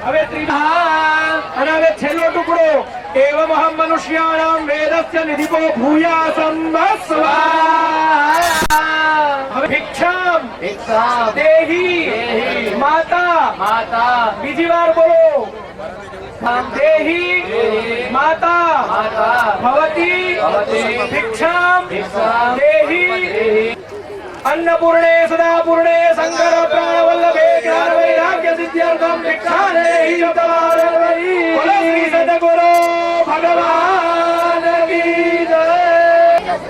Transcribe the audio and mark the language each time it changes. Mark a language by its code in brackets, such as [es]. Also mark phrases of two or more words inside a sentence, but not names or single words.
[gu] હવે અને હવે છેલ્લો ટુકડો [sa] એવમ અહમ મનુષ્યાણામ વેદસ્ય નિધિકો ભૂયા સંભ સ્વાહા. [gu] હવે ભિક્ષામ [sa] ભિક્ષામ દેહી દેહી માતા માતા [gu] બીજી વાર બોલો દેહી [sa] દેહી માતા માતા ભવતી ભવતી ભિક્ષામ ભિક્ષામ દેહી દેહી अन्नपूर्णे सदापूर्णे शंकर प्राण वल्लभे ज्ञान वैराग्य सिद्ध्यर्थम भिक्षादेहि युतवारवै [hi] बोलो श्री सद्गुरु भगवान की जय